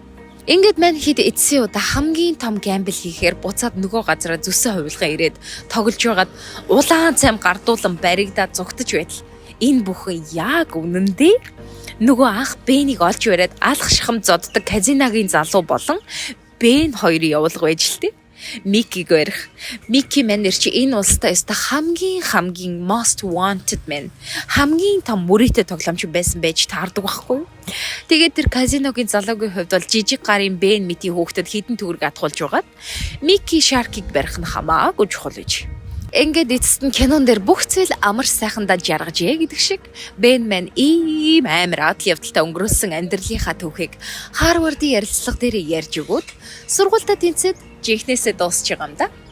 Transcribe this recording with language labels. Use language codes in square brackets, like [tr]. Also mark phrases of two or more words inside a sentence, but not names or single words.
[mn] Ингээд мань хэд эцсийн удаа хамгийн том гамбл хийхээр буцаад нөгөө газараа зүсээ хувилгаа ирээд тоглож байгаад улаан цайм гардуулан баригдаад зүгтж байтал энэ бүхэн яг үнэндээ нөгөө анх Бенийг олж бариад алах шахам зоддог казиногийн залуу болон Бен хоёрын явуулга байж л тээ. Микиг барих. Мики манер чи энэ улстай өстой хамгийн [en] most wanted man. [mn] Хамгийн том мөрийтэй тоглоомч байсан байж таардаг байхгүй юу? Тэгээд тэр казиногийн залуугийн хувьд бол жижиг гарын Бен мити хүүхдэд хідэн төгрөг атгуулж байгаад Мики Шаркийг барих нь хамаагүй чухал гэж. Ингээд эцэст нь кинон дээр бүх зүйл амар сайхандаа жаргажээ гэдэг шиг Бен мэн ийм амар адал явдалтай өнгөрөөсөн амьдралынхаа түүхийг Харвардын ярилцлага дээр ярьж өгөөд сургуультаа тэнцээд жинхнээсээ дуусч байгаа юм да.